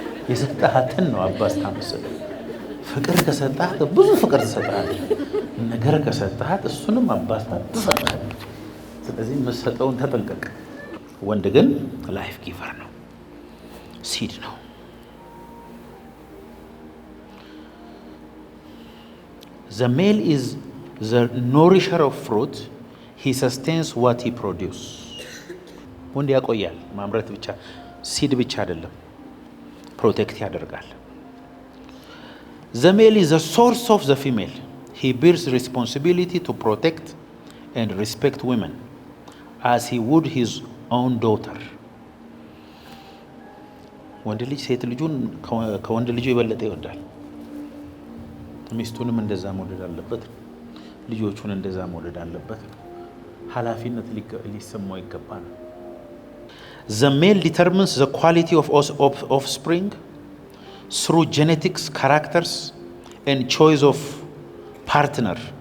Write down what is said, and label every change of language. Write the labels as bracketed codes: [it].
[am] የሰጣሃትን ነው አባስታ መስል። ፍቅር ከሰጣት ብዙ ፍቅር ትሰጣለች። ነገር ከሰጣት እሱንም አባስታ ትሰጣለች። ስለዚህ የምትሰጠውን ተጠንቀቅ። ወንድ ግን ላይፍ ጊቨር ነው፣ ሲድ ነው። [en] The male is the nourisher of fruit. He sustains what he produces. [am] ወንድ ያቆያል፣ ማምረት ብቻ ሲድ ብቻ አይደለም፣ ፕሮቴክት ያደርጋል። [en] The male is the source of the female. He bears responsibility to protect and respect women as he would his own daughter. [am] ወንድ ልጅ ሴት ልጁን ከወንድ ልጁ የበለጠ ይወዳል። ሚስቱንም እንደዛ መውደድ አለበት፣ ልጆቹን እንደዛ መውደድ አለበት። ኃላፊነት ሊሰማው ይገባል። [en] The male determines the quality of offspring through genetics, characters and choice of partner.